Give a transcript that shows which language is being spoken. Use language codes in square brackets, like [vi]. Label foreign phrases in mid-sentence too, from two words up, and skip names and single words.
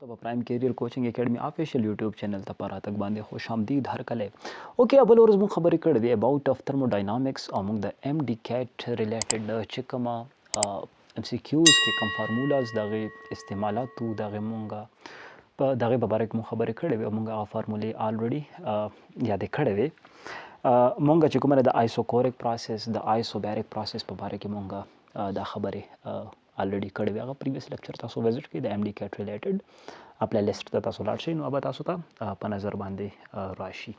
[en] Time Career Coaching Academy official YouTube channel [ps] ته پراتک باندې خوش آمدید هر کله. اوکې اول ورځ مو خبرې کړې وې [en] about of [ps] thermodynamics او موږ د MDCAT ریلیټډ چې کوم MCQs کې کوم فارمولاز دغه استعمالات دغه مونږه په دغه په اړه مو خبرې کړې وې مونږه فارمولې الریډي یاد کړې وې مونږ چې کومه د [en] isochoric process [ps] د [en] isobaric process [ps] په اړه کې مونږه دا خبرې الریډي کړې وې هغه [en] previous lecture [ps] تاسو وزټ کړئ د MDCAT ریلیټډ [en] play list [ps] ته تاسو لاړ شئ نو به تاسو ته په نظر باندې راشي.